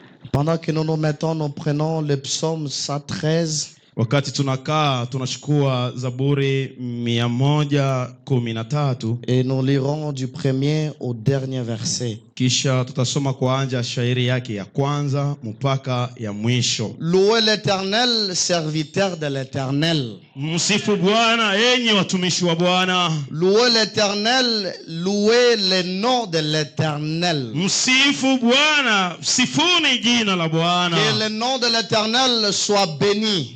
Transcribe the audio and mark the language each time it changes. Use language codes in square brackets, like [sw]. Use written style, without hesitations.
[fr] Pendant que nous nous mettons, nous prenons le psaume 113. [sw] Wakati tunakaa tunachukua Zaburi 113 [fr] et nous lirons du premier au dernier verset. [sw] Kisha tutasoma kuanza shairi yake ya kwanza mpaka ya mwisho. [fr] Louez l'Éternel, serviteur de l'Éternel. [sw] Msifu Bwana enyi watumishi wa Bwana. [fr] Louez l'Éternel, louez le nom de l'Éternel. [sw] Msifu Bwana, sifuni jina la Bwana. [fr] Que le nom de l'Éternel soit béni.